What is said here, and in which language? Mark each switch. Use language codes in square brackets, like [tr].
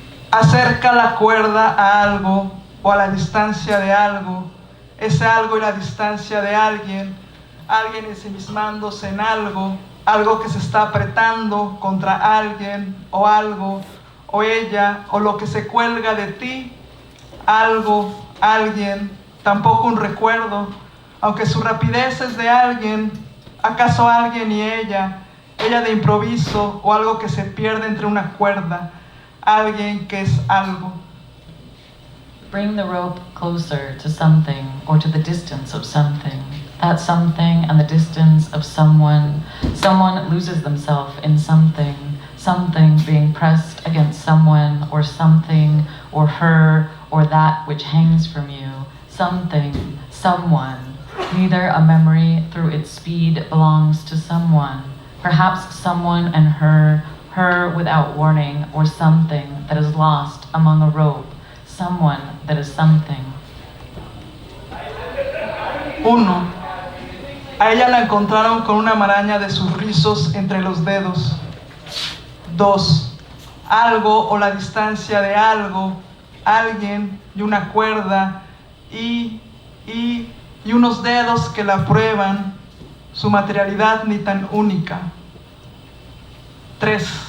[es] Acerca la cuerda a algo o a la distancia de algo, ese algo y la distancia de alguien, alguien ensimismándose en algo, algo que se está apretando contra alguien o algo, o ella, o lo que se cuelga de ti, algo, alguien, tampoco un recuerdo, aunque su rapidez es de alguien, acaso alguien y ella de improviso o algo que se pierde entre una cuerda, alguien que es algo. [en] Bring the rope closer to something or to the distance of something. That something and the distance of someone. Someone loses themselves in something. Something being pressed against someone or something or her or that which hangs from you. Something, someone. Neither a memory through its speed belongs to someone. Perhaps someone and her without warning, or something that is lost among a rope, someone that is something. 1. [es] A ella la encontraron con una maraña de sus rizos entre los dedos. 2. Algo o la distancia de algo, alguien y una cuerda y unos dedos que la prueban, su materialidad ni tan única. 3.